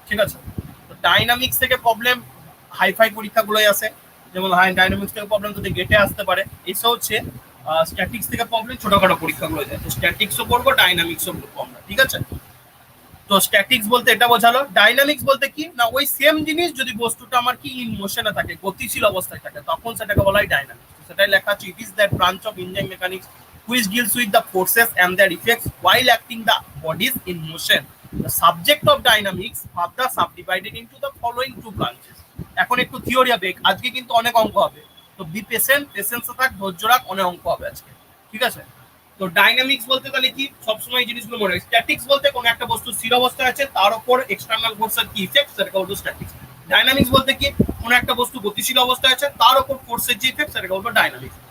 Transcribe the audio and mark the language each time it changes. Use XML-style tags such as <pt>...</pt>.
<bn>ঠিক আছে, তো ডাইনামিক্স থেকে প্রবলেম হাইফাই পরীক্ষাগুলোই আসে, যেমন ডাইনামিক্স থেকে প্রবলেম তোদের গেটে আসতে পারে। এসব হচ্ছে স্ট্যাটিক্স থেকে প্রবলেম ছোটখাটো পরীক্ষাগুলো যায়। তো স্ট্যাটিক্সও পড়বো, ডাইনামিক্সও পড়বো আমরা। ঠিক আছে, তো স্ট্যাটিক্স বলতে এটা বোঝালো। ডাইনামিক্স বলতে কি না, ওই সেম জিনিস যদি বস্তুটা আমার কি ইন মোশনে থাকে, গতিশীল অবস্থায় থাকে, তখন সেটাকে বলা হয় ডাইনামিক্স। সেটাই লেখা আছে,</bn> <en>It is that branch of engineering mechanics which deals with the forces and their effects while acting the bodies in motion. The subject of dynamics further subdivided into the following two branches.</en> <bn>এখন একটু theory হবে, আজকে কিন্তু অনেক অঙ্ক হবে, তো be patient, patience থাক, ধৈর্য রাখ, অনেক অঙ্ক হবে আজকে। ঠিক আছে, তো ডাইনামিক্স বলতে তাহলে কি, সবসময় এই জিনিসগুলো মনে রাখবে। স্ট্যাটিক্স বলতে কোনো একটা বস্তু স্থির অবস্থায় আছে, তার উপর এক্সটার্নাল ফোর্সের কি ইফেক্ট সেটাকে বলবো স্ট্যাটিক্স। ডাইনামিক্স বলতে কি, কোনো একটা বস্তু গতিশীল অবস্থায় আছে, তার উপর ফোর্সের যে ইফেক্ট সেটাকে বলবো ডাইনামিক্স।</bn>